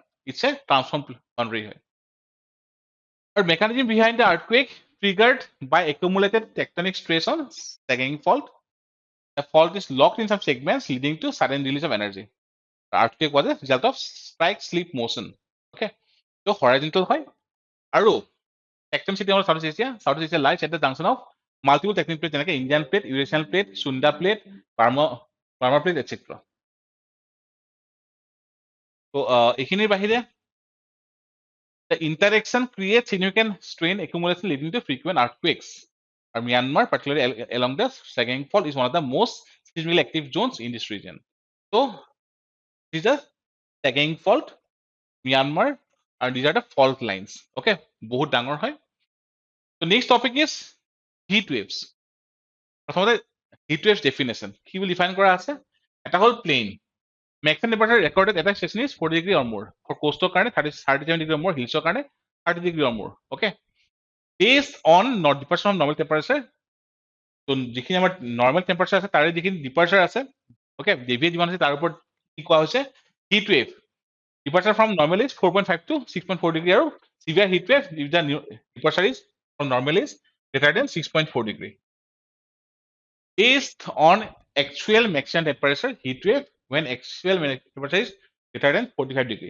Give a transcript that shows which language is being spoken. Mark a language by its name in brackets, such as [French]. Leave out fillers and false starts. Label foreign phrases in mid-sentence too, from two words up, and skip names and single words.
[English] It's a transform boundary. Our mechanism behind the earthquake triggered by accumulated tectonic stress on Sagaing Fault. The fault is locked in some segments, leading to sudden release of energy. The earthquake was a result of strike slip motion. Okay, so horizontal hoy. Aru tectonicity of Southeast Asia lies at the junction of multiple tectonic plates like Indian plate, Eurasian plate, Sunda plate, Burma plate, etc. So, [Assamese] এখিনিৰ বাহিৰে [English] the interaction creates significant strain accumulation leading to frequent earthquakes. Myanmar, particularly along the Sagaing Fault, is one of the most seismically active zones in this region. So, these are Sagaing Fault, Myanmar, and these are the fault lines. [Assamese] Okay, বহুত ডাঙৰ হয়. [English] So, next topic is heat waves. Heat waves definition. Ki will define [Assamese] কৰা আছে? এইটো হ'ল plane. [English] Maximum temperature recorded at a station is 40 degree or more. For coastal karne 37 degree or more, hills karne 30 degree or more. Okay. Based on not departure from normal temperature. [Assamese] So, যিখিনি আমাৰ [English] normal temperature [Assamese] আছে তাৰে যিখিনি departure আছে. Okay, deviate যিমান আছে তাৰ ওপৰ কি কোৱা হৈছে [English] heat wave. Departure from normal is 4.5 to 6.4 degree. Or severe heat wave if the departure is from normal is greater than 6.4 degree. Based on actual maximum temperature heat wave when actual temperature is greater than 45 degree.